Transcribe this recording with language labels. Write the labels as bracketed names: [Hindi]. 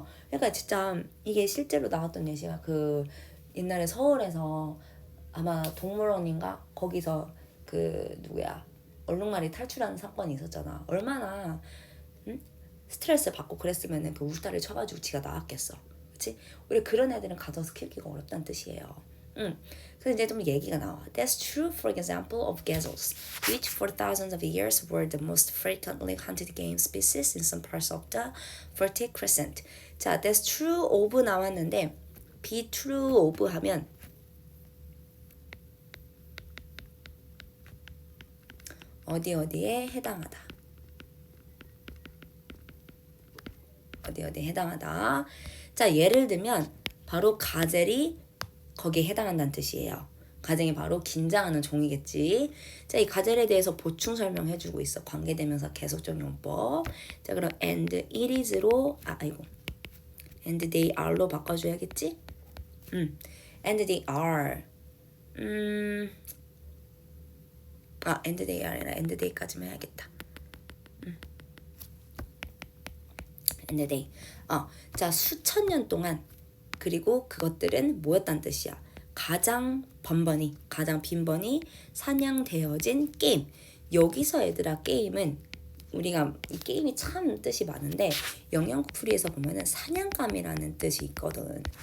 [Korean] 그러니까 진짜 이게 실제로 나왔던 예시가 그 옛날에 서울에서 아마 동물원인가 거기서 그 누구야 얼룩말이 탈출하는 사건이 있었잖아. 얼마나 스트레스 받고 그랬으면 그 울타리를 쳐가지고 지가 나왔겠어. 그치? 우리 그런 애들은 가둬서 키우기가 어렵다는 뜻이에요. 그래서 이제 좀 얘기가 나와. [English] That's true for example of gazelles, which for thousands of years were the most frequently hunted game species in some parts of the Fertile Crescent. [Korean] 자, [English] that's true of [Korean] 나왔는데 [English] be true of [Korean] 하면 어디에 해당하다. 어디에 해당하다. 자, 예를 들면 바로 가젤이 거기에 해당한다는 뜻이에요. 가젤이 바로 긴장하는 종이겠지. 자, 이 가젤에 대해서 보충 설명해주고 있어. 관계대명사 계속적 용법. 자, 그럼 [English] and it is [Korean] 로 [English] and they are [Korean] 로 바꿔줘야겠지? [English] and they are and they are나 and they까지만 [Korean] 해야겠다. [English] and they. [Korean] 자, 수천 년 동안 그리고 그것들은 뭐였다는 뜻이야? 가장 빈번히 사냥되어진 게임. 여기서 얘들아 게임은 우리가 이 게임이 참 뜻이 많은데 영영풀이에서 보면은 사냥감이라는 뜻이 있거든.